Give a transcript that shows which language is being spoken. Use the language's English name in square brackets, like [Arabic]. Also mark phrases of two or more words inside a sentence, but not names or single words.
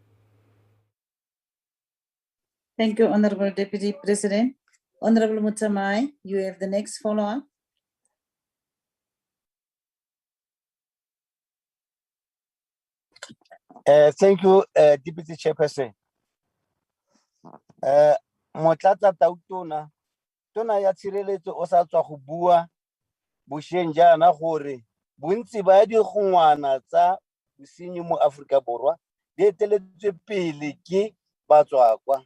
[English] Thank you, Honorable Deputy President. Honorable Mutamai, you have the next follow-up. Thank you, Deputy Chairperson. [Tswana] Motlatsa Tautona, Tona ya Tshireletso o sa tswa go bua bosheng jaana gore bontsi ba digongwana tsa bosenyi mo Aforika Borwa di eteletswe pele ke batswakwa.